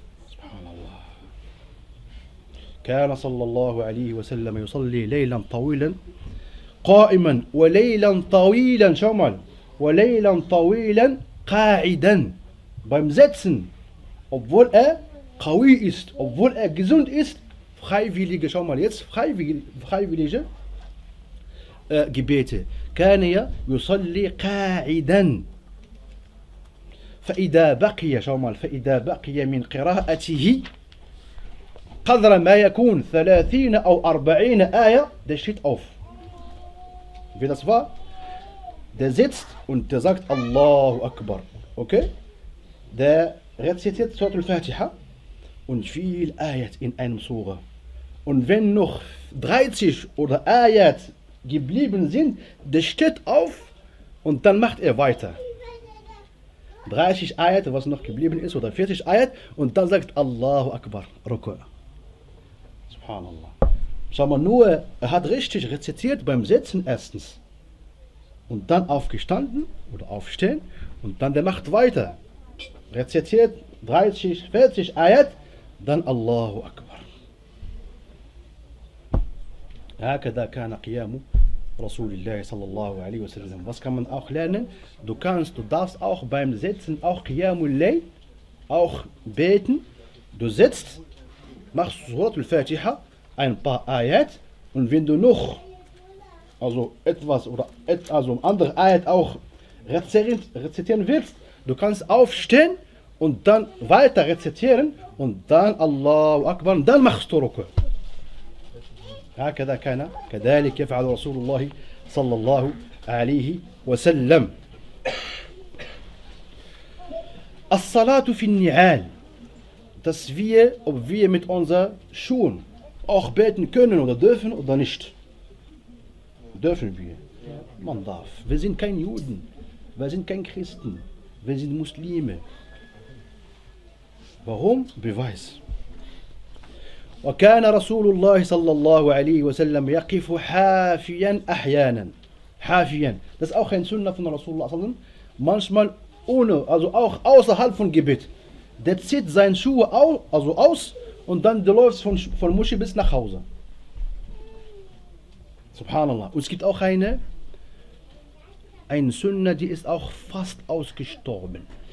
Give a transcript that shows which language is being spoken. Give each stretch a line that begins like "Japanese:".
Arabic: subhanallah كان صلى الله عليه وسلم يصلي ليلا طويلا قائما وليلا طويلا شو مال وليلا طويلا قاعداً
German: beim Setzen, obwohl er
Arabic: قوي
German: ist, obwohl er gesund ist, freiwillige, schau mal jetzt, freiwillige Gebete.
Arabic: كان يصلي قاعداً فإذا بقي,
German: schau mal,
Arabic: فإذا بقي من قراءته قدر ما يكون 30 أو 40 آية,
German: das steht auf. Wie das war? Der sitzt und der sagt Allahu Akbar. Okay? Der rezitiert Surat al-Fatiha und viel Ayat in einem Sura. Und wenn noch 30 oder Ayat geblieben sind, der steht auf und dann macht er weiter. 30 Ayat, was noch geblieben ist, oder 40 Ayat und dann sagt Allahu Akbar. Ruku'a. Subhanallah. Sag mal, nur er hat richtig rezitiert beim Sitzen erstens. Und dann aufgestanden oder aufstehen und dann der macht weiter. Rezitiert 30, 40 Ayat, dann Allahu Akbar.
Arabic: هكذا كان قيام رسول الله صلى الله عليه وسلم.
German: Was kann man auch lernen? Du darfst auch beim Sitzen, auch Qiyamul Layl, auch beten. Du sitzt, machst Surat al-Fatiha, ein paar Ayat und wenn du noch also etwas oder also eine andere Ayat auch rezitieren willst, du kannst aufstehen und dann weiter rezitieren und dann Allahu Akbar, dann machst du Ruku.
Arabic: هكذا كان كذلك يفعل رسول الله صلى الله عليه وسلم. الصلاة في النعال.
German: Dass wir, ob wir mit unseren Schuhen auch beten können oder dürfen oder nicht. Dürfen wir? Man darf. Wir sind kein Juden. Wir sind kein Christen. Wir sind Muslime. Warum? Beweis.
Arabic: وكان رسول الله صلى الله عليه وسلم يقف حافيا أحيانا. حافيا.
German: Das ist auch ein Sunnah von Rasulullah
Arabic: صلى الله عليه وسلم.
German: Manchmal ohne, also auch außerhalb von Gebet. Der zieht seine Schuhe aus und dann läuft von Moschee bis nach Hause. Subhanallah. Und es gibt auch eine Sünde, die ist auch fast ausgestorben.